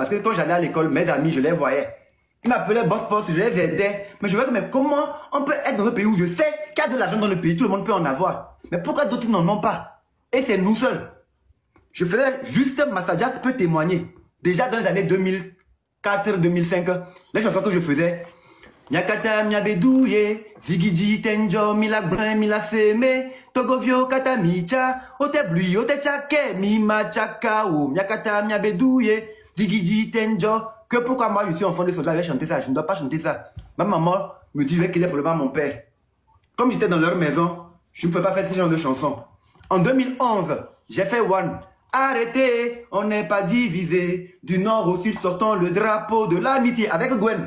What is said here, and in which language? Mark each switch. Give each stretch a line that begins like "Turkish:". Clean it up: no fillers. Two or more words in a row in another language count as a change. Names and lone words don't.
French: Parce que quand j'allais à l'école, mes amis, je les voyais. Ils m'appelaient boss boss, je les aidais. Mais je me disais, mais comment on peut être dans un pays où je sais qu'il y a de l'argent dans le pays, tout le monde peut en avoir. Mais pourquoi d'autres n'en ont pas? Et c'est nous seuls. Je faisais juste, Master Just peut témoigner. Déjà dans les années 2004-2005, les chansons que je faisais, Nyakata, Nyabedouye, Zigiji, Tenjo, Mila Brin, Mila Seme, Togovio katamicha, ote blui, ote chake, mi machaka, ou miakata, miabedouye, digiji tenjo. Que pourquoi moi je suis enfant de soldat, je vais chanter ça, je ne dois pas chanter ça. Ma maman me dit, je vais qu'il y ait problème à mon père. Comme j'étais dans leur maison, je ne peux pas faire ce genre de chansons. En 2011, j'ai fait One. Arrêtez, on n'est pas divisé. Du nord au sud, sortons le drapeau de l'amitié avec Gwen.